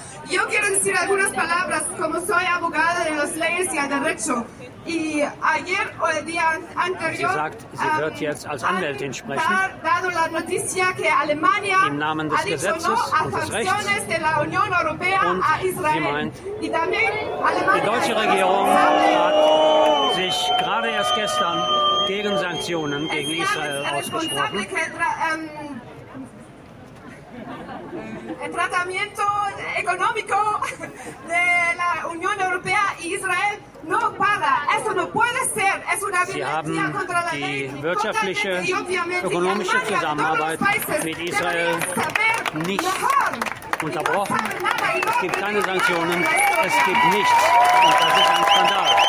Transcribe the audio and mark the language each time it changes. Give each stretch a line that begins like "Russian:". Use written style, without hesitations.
Spanish: Yo quiero decir algunas palabras, como soy abogada de las leyes y el derecho. Y ayer o el día anterior,
German: sie sagt, sie wird jetzt als Anwältin sprechen.
Spanish: Dado la noticia que Alemania
German: im Namen des Gesetzes und des Rechts
Spanish: de la Unión Europea
German: und
Spanish: a Israel.
German: Sie meint,
Spanish: y también Alemania,
German: die deutsche Regierung hat sich gerade erst gestern gegen Sanktionen gegen Israel ausgesprochen.
Spanish: El tratamiento económico de la Unión Europea y Israel no para. Eso no puede ser. Es una
German: Sie haben die wirtschaftliche, ökonomische Zusammenarbeit mit Israel nicht unterbrochen. Es gibt keine Sanktionen, es gibt nichts. Und das ist ein Skandal.